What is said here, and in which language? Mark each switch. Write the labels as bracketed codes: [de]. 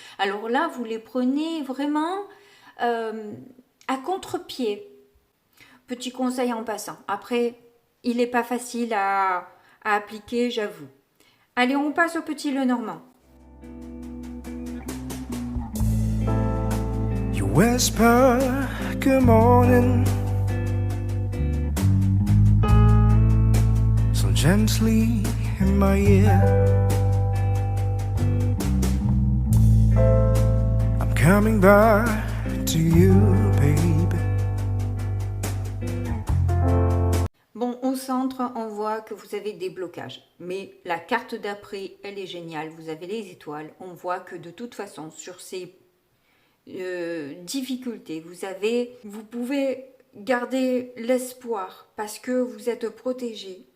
[fr] Alors là, vous les prenez vraiment à contre-pied. Petit conseil en passant. Après, il n'est pas facile à appliquer, j'avoue. Allez, on passe au petit Lenormand. [en] You whisper, good morning, so gently in my ear. I'm coming back to you, baby. [fr] Bon, au centre, on voit que vous avez des blocages. Mais la carte d'après, elle est géniale. Vous avez les étoiles. On voit que de toute façon, sur ces difficultés, vous pouvez garder l'espoir parce que vous êtes protégé.